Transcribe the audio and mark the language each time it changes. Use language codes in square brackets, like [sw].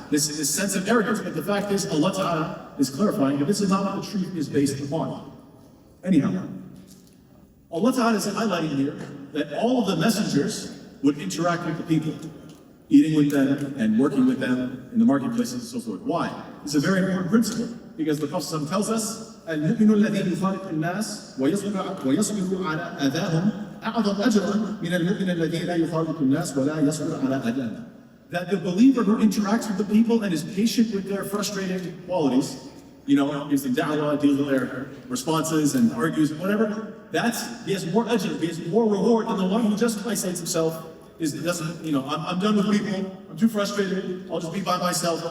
[en] This sense of arrogance, but the fact is, Allah Ta'ala is clarifying that this is not what the truth is based upon. Anyhow, Allah Ta'ala is highlighting here that all of the messengers would interact with the people, eating with them and working with them in the marketplaces and so forth. Why? [ar] It's a very important principle, because the Prophet tells us, المؤمن الذي يخالط الناس ويصبر على أذاهم أعظم أجرا من المؤمن الذي لا يخالط الناس ولا يصبر على أذاهم. [en] That the believer who interacts with the people and is patient with their frustrating qualities, gives them da'wah, deals with their responses and argues, whatever, he has more ajr, he has more reward than the one who just isolates himself, I'm done with people, I'm too frustrated, I'll just be by myself.